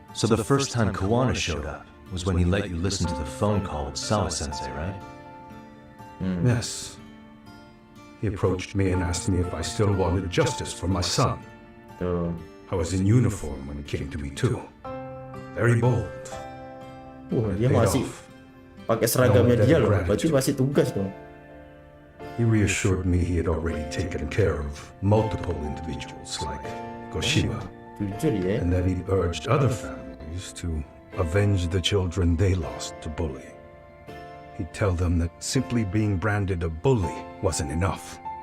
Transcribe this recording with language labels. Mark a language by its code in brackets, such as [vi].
[en] So the first time Kuwana showed up was when he let you listen to the phone call with Sawa-sensei, right? Yes. He approached me and asked me if I still wanted justice for my son. I was in uniform when he came to me too. Very bold. [id] Dia masih pakai seragamnya dia loh, berarti masih tugas dong. [en] He reassured me he had already taken care of multiple individuals like Goshiba, and that he urged other families to avenge the children they lost to bullying. He'd tell them that simply being branded a bully wasn't enough.